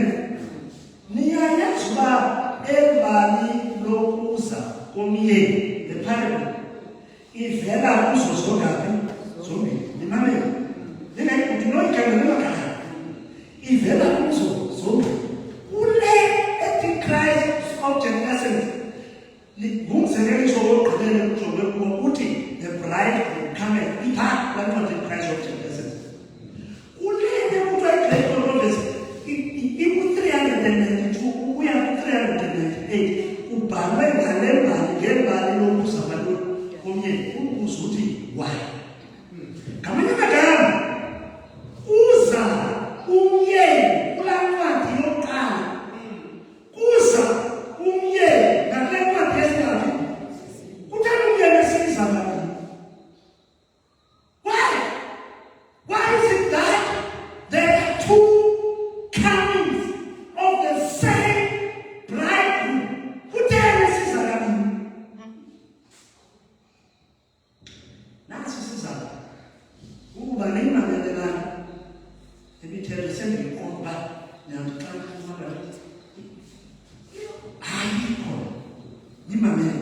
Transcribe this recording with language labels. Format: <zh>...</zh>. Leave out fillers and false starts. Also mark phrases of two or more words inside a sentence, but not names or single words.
<xh>Niyayazi uba embali lokuza komyeni le parable ivela kuzo zongaphi? Zombini. Nimamele. Ndinoyikhangela emakhaya. Ivela kuzo zombini. Kule ethi Christ's Object Lessons, ngumzekeliso wokugqibela kujonge kuwo uthi</xh> <en>the bride will come</en> <xh>ipha laa ncwadi Christ's Object Lessons. Kule ekuthiwa i-Great Controversy iku-392 ukuya ku-398 ubhalwe ngale mbali ngembali lokuza komyeni. Ubuza uthi why? Ngamanye amagama, uza umyeni kulaa ncwadi yokuqala, kuza umyeni ngale ncwadi yesibini. Kutheni umyeni esiza ngaphi?</xh> <en>Why? Why is it that there are two comings of the same bridegroom?</en> <xh>Kutheni esiza ngaphi? Nasi sizathu ukuba niyimamelelana ebithethe sendiyiqonda niyandixaxuma ayikho yimamele.</xh>